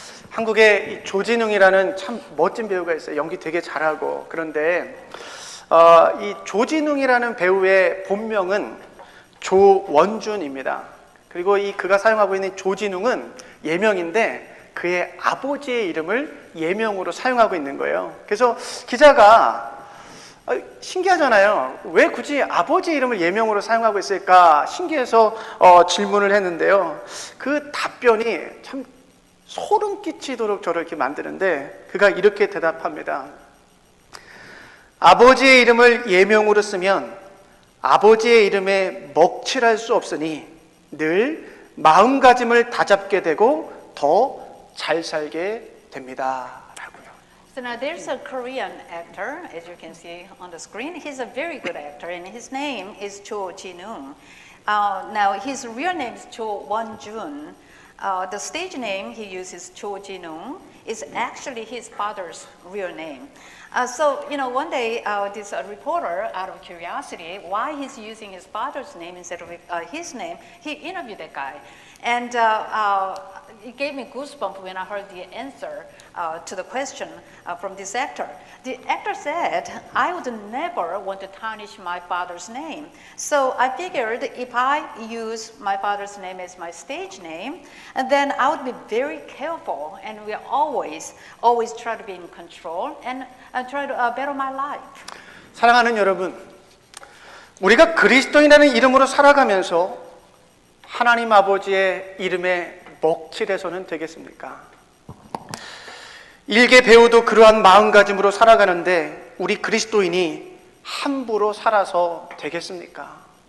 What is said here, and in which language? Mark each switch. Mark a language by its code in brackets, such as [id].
[ko] 한국에 이 조진웅이라는 참 멋진 배우가 있어요. 연기 되게 잘하고. 그런데 이 조진웅이라는 배우의 본명은 조원준입니다. 그리고 그가 사용하고 있는 조진웅은 예명인데 그의 아버지의 이름을 예명으로 사용하고 있는 거예요. 그래서 기자가 신기하잖아요. 왜 굳이 아버지 이름을 예명으로 사용하고 있을까 신기해서 질문을 했는데요. 그 답변이 참 소름 끼치도록 저를 이렇게 만드는데 그가 이렇게 대답합니다. 아버지의 이름을 예명으로 쓰면 아버지의 이름에 먹칠할 수 없으니 늘 마음가짐을 다잡게 되고 더 잘 살게 됩니다. 라고요. [en] So now there's a Korean actor, as you can see on the screen. He's a very good actor, and his name is Cho Jin-woong. Now his real name is Cho Won-jun. The stage name he uses, Cho Jin-woong, is actually his father's real name. So, you know, one day this reporter, out of curiosity, why he's using his father's name instead of his name, he interviewed that guy. And it gave me goosebumps when I heard the answer to the question from this actor. The actor said, "I would never want to tarnish my father's name. So I figured if I use my father's name as my stage name, and then I would be very careful and we always try to be in control and try to better my life." [ko] 사랑하는 여러분, 우리가 그리스도인이라는 이름으로 살아가면서 하나님 아버지의 이름에 먹칠해서는 되겠습니까? 일개 배우도 그러한 마음가짐으로 살아가는데 우리 그리스도인이 함부로 살아서 되겠습니까?